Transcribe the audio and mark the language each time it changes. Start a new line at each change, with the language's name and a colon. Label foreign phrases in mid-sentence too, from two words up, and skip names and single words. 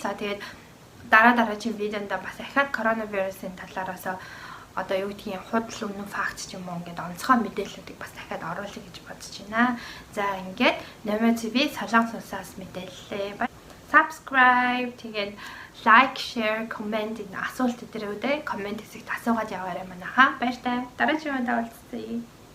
Mongolian: За тэгээд дараагийн видеонд бас дахиад коронавирусын талаараас одоо юу гэдгийг худал үнэн факт ч юм уу ингээд онцгой мэдээллүүдийг бас дахиад оруулъя гэж бодож байна. За ингээд Номер ТV Солонгос улсаас мэдээллээ. Subscribe тэгээд
English: like, share, comment
Mongolian: энэ асуулт өдрүүдээ комент хэсэгт асуугаад яваарай манайхаа. Баяртай. Дараагийн удаа уулзъя.